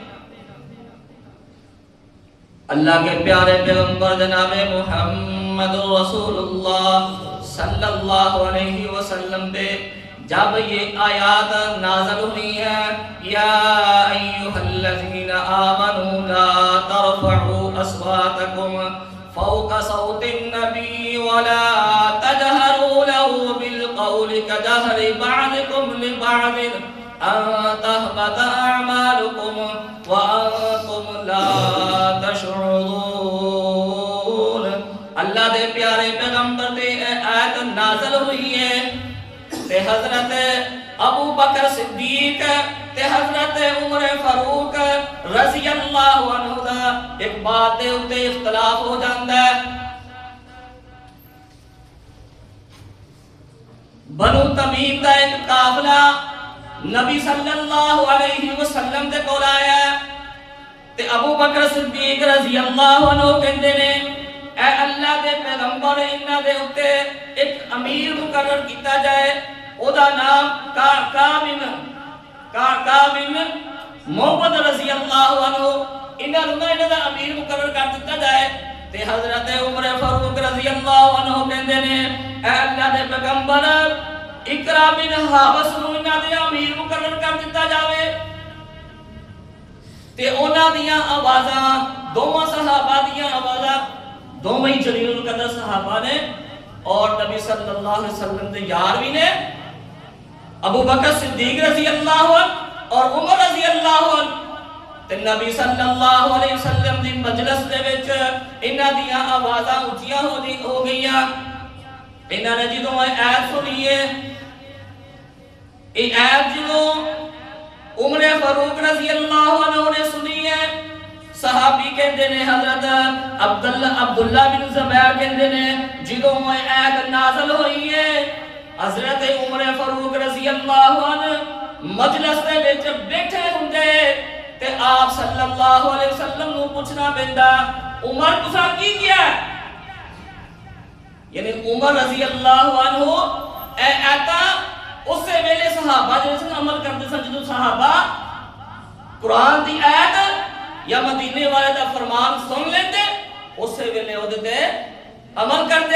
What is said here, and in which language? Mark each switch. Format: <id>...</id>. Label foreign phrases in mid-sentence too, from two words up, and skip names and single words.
<ur>اللہ کے پیارے پیغمبر جناب محمد رسول اللہ</ur> <ar>صلی اللہ علیہ وسلم</ar> <ur>پہ جب یہ آیات نازل ہوئی ہیں</ur> <ar>یا ایھا الذین آمنوا لا ترفعوا اصواتکم فوق صوت النبی ولا تجہروا له بالقول كجہر بعضکم لبعض ان تحبط اعمالکم وانتم لا تشعرون.</ar> <pa>اللہ دے پیارے پیغمبر دے آیت نازل ہوئی ہے تے حضرت ابو بکر صدیق تے حضرت عمر فاروق</pa> <ar>رضی اللہ عنہ</ar> <pa>دا ایک بات دے اتے اختلاف ہو جاندہ ہے. بنو تمیم دا ایک قافلہ نبی</pa> <ar>صلی اللہ علیہ وسلم</ar> <pa>دے کول آیا تے ابو بکر صدیق</pa> <ar>رضی اللہ عنہ</ar> <pa>کہندے نے اے اللہ دے پیغمبر انہاں دے اوتے ایک امیر مقرر کیتا جائے، او دا نام کعب بن محمد</pa> <ar>رضی اللہ عنہ.</ar> <pa>انہاں دا امیر مقرر کر دتا جائے تے حضرت عمر فاروق</pa> <ar>رضی اللہ عنہ</ar> <pa>کہندے نے اے اللہ دے پیغمبر اقرا بن حابس نو انہاں دے امیر مقرر کر دتا جاوے. تے انہاں دیاں آوازاں دوواں صحابہ دیاں آوازاں دوویں جلیل القدر صحابہ نے اور نبی</pa> <ar>صلی اللہ علیہ وسلم</ar> <pa>دے یار بھی نے ابو بکر صدیق</pa> <ar>رضی اللہ عنہ</ar> <pa>اور عمر</pa> <ar>رضی اللہ عنہ.</ar> <pa>تے نبی</pa> <ar>صلی اللہ علیہ وسلم</ar> <pa>دی مجلس دے وچ انہاں دیاں آوازاں اونچیاں ہو گئیاں. انہاں نے جدوں ایت سنی ہے یہ ایت جدوں عمر فاروق</pa> <ar>رضی اللہ عنہ</ar> <pa>نے سنی ہے، صحابی کہندے نے حضرت عبداللہ بن زبیر کہندے نے جدوں ایت نازل ہوئی ہے حضرت عمر فاروق</pa> <ar>رضی اللہ عنہ</ar> <pa>مجلس دے وچ بیٹھے ہوندے تے آپ</pa> <ar>صلی اللہ علیہ وسلم</ar> <pa>نو پوچھنا پیندا عمر تساں کی کیا ہے؟ یعنی عمر</pa> <ar>رضی اللہ عنہ</ar> <pa>اے آتا اس سے ویلے صحابہ جیسے عمل کرتے سن جدو صحابہ قرآن دی آیت یا مدینے والے دا فرمان سن لیتے اس سے ویلے وہ دیتے عمل کرتے.</pa>